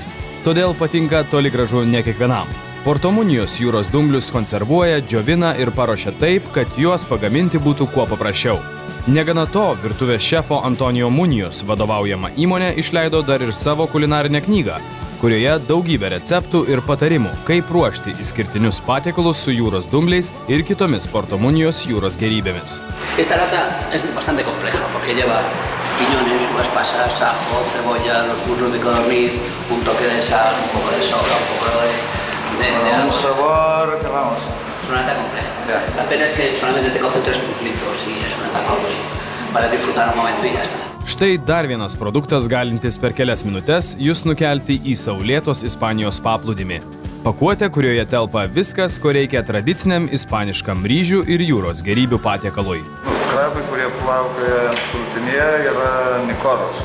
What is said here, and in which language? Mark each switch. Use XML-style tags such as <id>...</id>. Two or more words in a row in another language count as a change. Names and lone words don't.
<lt>Todėl patinka toli gražu ne kiekvienam. Porto Munijos jūros dumblius konservuoja, džiovina ir paruošia taip, kad juos pagaminti būtų kuo paprasčiau. Negana to, virtuvės šefo Antonijo Munijos vadovaujama įmonė išleido dar ir savo kulinarinę knygą, kurioje daugybė receptų ir patarimų, kaip ruošti išskirtinius patiekalus su jūros dumbliais ir kitomis Porto Munijos jūros gerybėmis.</lt> <es>Esta lata es bastante compleja porque lleva piñones, uvas pasas, ajo, cebolla, los muslos de codorniz, un toque de sal, un poco de soda, un poco de Un sabor, que vamos. Es una lata compleja. Ya. La pena es que solamente te cogen 3 litros y es una etapa para disfrutar un momento y ya está.</es> <lt>Štai dar vienas produktas galintis per kelias minutes jūs nukelti į saulėtos Ispanijos paplūdimį. Pakuotė, kurioje telpa viskas, ko reikia tradiciniam ispaniškam ryžių ir jūros gerybių patiekalui. Krabai, kurie plaukioja sultinėje, yra nikoros.</lt>